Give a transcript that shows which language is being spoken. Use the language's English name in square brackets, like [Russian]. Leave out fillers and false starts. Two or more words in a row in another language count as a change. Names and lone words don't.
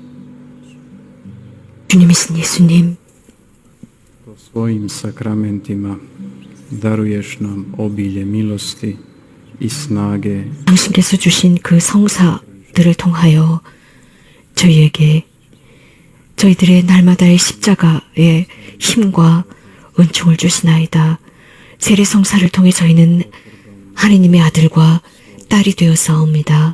[Korean] 주님이신 예수님, [Croatian] svojim sakramentima daruješ nam obilje milosti i snage [Korean] 당신께서 주신 그 성사들을 통하여 저희에게 저희들의 날마다의 십자가의 힘과 은총을 주시나이다. 세례 성사를 통해 저희는 하느님의 아들과 딸이 되었사옵니다.